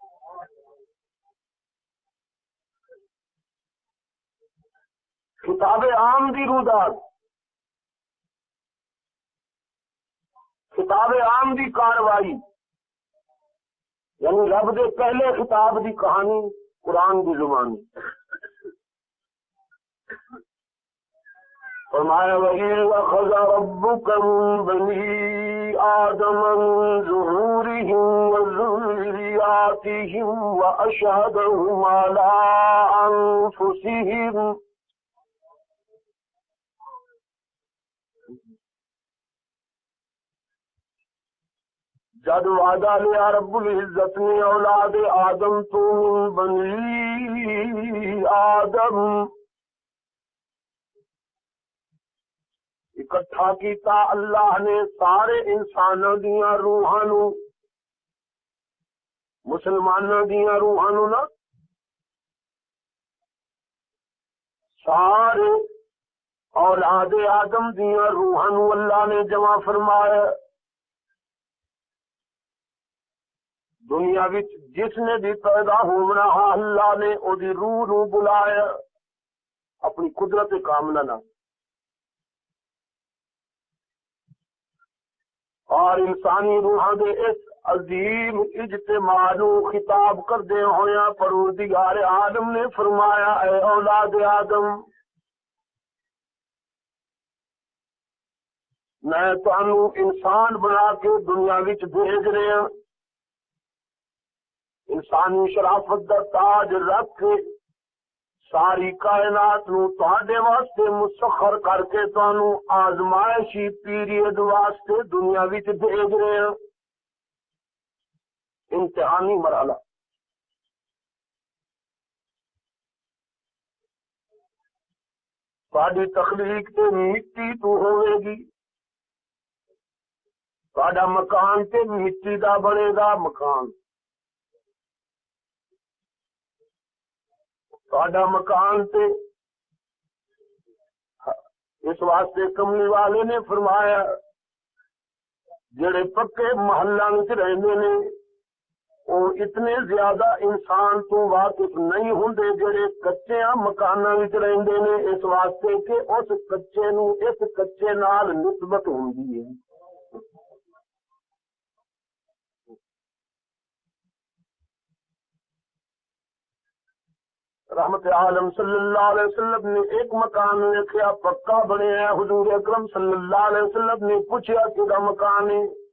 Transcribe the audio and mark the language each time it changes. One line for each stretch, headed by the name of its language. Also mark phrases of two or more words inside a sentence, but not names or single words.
Punjabi: خطاب عام دی روداد، خطاب عام دی کاروائی، یعنی رب دے پہلے خطاب دی کہانی قرآن دی زبانی.
Arabic: فرمایا وَإِذْ أَخَذَ رَبُّكَ مِن بَنِي آدَمَ مِن ظُهُورِهِمْ وَذُرِّيَّاتِهِمْ وَأَشْهَدَهُمْ عَلَىٰ أَنفُسِهِمْ
Punjabi: جد وعدہ لیا رب العزت نے اولاد آدم تو
Arabic: من بنی آدم
Punjabi: اکٹھا کیتا اللہ نے سارے انسانوں دیاں روحاں نو، مسلمانوں دیاں روحاں نو نا، سارے اولاد آدم دیاں روحاں نو اللہ نے جمع فرمایا۔ دنیا وچ جس نے بھی پیدا ہونا اللہ نے او دی روح نو بلایا اپنی قدرت کاملہ نہ، اور انسانی روحاں دے اس عظیم اجتماع نو خطاب کردے ہویا پروردگار عالم نے فرمایا اے اولاد آدم، میں تانوں انسان بنا کے دنیا وچ بھیج رہا ہوں، انسانی شرافت دا تاج رکھ کے ساری کائنات نو تہاڈے واسطے مسخر کر کے تانوں آزمائشی پیریڈ واسطے دنیا وچ بھیج رہے ہیں، امتحانی مرحلہ۔ تہاڈی تخلیق تے مٹی تو ہوے گی، تہاڈا مکان تے مٹی دا بنے گا مکان، تہاڈا مکان تے اس واسطے کملی والے نے فرمایا جڑے پکے محلہ وچ رہندے نے وہ اتنے زیادہ انسان تو واقف نہیں ہوندے جڑے کچے مکاناں وچ رہندے نے، اس واسطے کہ اس کچے نو اس کچے نال نسبت ہوندی ہے۔
Urdu: رحمت عالم
Arabic: صلی اللہ علیہ وسلم
Urdu: نے ایک مکان دیکھا پکا بنے ہے، حضور اکرم
Arabic: صلی اللہ علیہ وسلم
Urdu: نے پوچھا کہ مکان ہے،